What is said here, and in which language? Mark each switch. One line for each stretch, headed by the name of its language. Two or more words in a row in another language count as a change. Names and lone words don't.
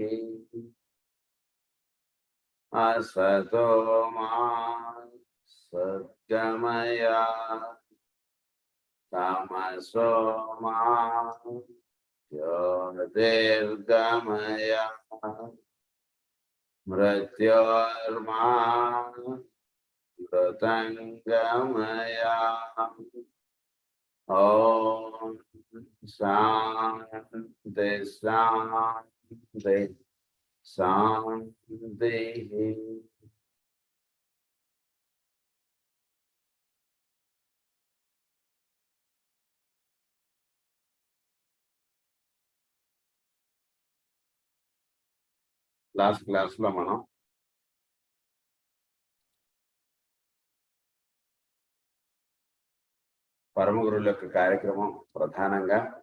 Sanskrit: असतो मा सद्गमय तमसो मा ज्योतिर्गमय मृत्योर्मा मृतंगमय। ओम शांति शांति शांति।
English: last class
Telugu: లో మనం పరమ గురువుల యొక్క కార్యక్రమం ప్రధానంగా